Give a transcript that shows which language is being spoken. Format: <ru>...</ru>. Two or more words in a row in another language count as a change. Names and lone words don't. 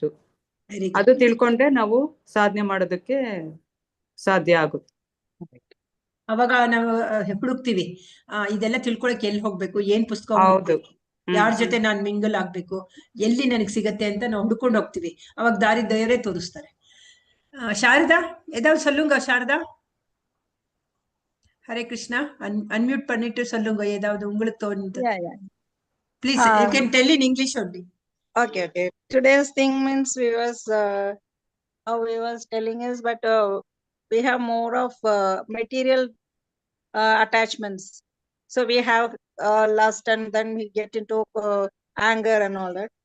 <kn>ಅದು ತಿಳ್ಕೊಂಡ್ರೆ ನಾವು ಸಾಧನೆ ಮಾಡೋದಕ್ಕೆ ಸಾಧ್ಯ ಆಗುತ್ತೆ. ಅವಾಗ ನಾವು ಹುಡುಕ್ತಿವಿ, ಇದೆಲ್ಲ ತಿಳ್ಕೊಳಕ್ ಎಲ್ಲಿ ಹೋಗ್ಬೇಕು, ಏನ್ ಪುಸ್ತಕ ಓದ್ಬೇಕು, ಯಾರ ಜೊತೆ ನಾನ್ ಮಿಂಗಲ್ ಆಗ್ಬೇಕು, ಎಲ್ಲಿ ನನಗ್ ಸಿಗತ್ತೆ ಅಂತ ನಾವು ಹುಡ್ಕೊಂಡು ಹೋಗ್ತೀವಿ. ಅವಾಗ ದಾರಿ ದಯರೇ ತೋರಿಸ್ತಾರೆ. ಶಾರದಾ,</kn> <ta>ஏதாவது சொல்லுங்க ಶಾರದಾ. ஹரே கிருஷ்ணா. அன்மியூட் பண்ணிட்டு சொல்லுங்க ஏதாவது உங்களுக்கு தோணுது.</ta> <en>Please, you can tell in English only. Okay. Today's thing means how we was telling is, but we have more of material attachments. So we have lust, and then we get into anger and all that.</en>